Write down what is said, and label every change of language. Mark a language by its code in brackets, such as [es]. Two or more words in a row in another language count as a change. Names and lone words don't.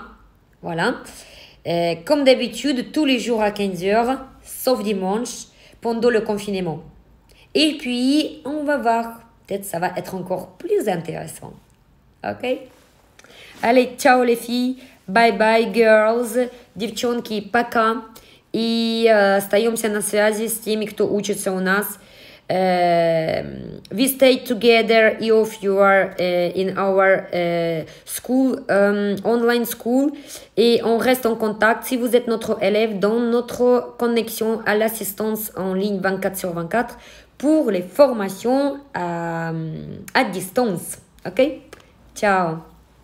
[fr] Voilà. Comme d'habitude, tous les jours à 15h, sauf dimanche, pendant le confinement. Et puis, on va voir. Peut-être ça va être encore plus intéressant. Ok? Allez, ciao les filles. [en] Bye bye, girls. [ru] Девчонки, пока. И остаемся на связи с теми, кто учится у нас. [en] We stay together if you are in our school, online school, [fr] et on reste en contact si vous êtes notre élève dans notre connexion à l'assistance en ligne 24/24 pour les formations à distance. Ok? Ciao!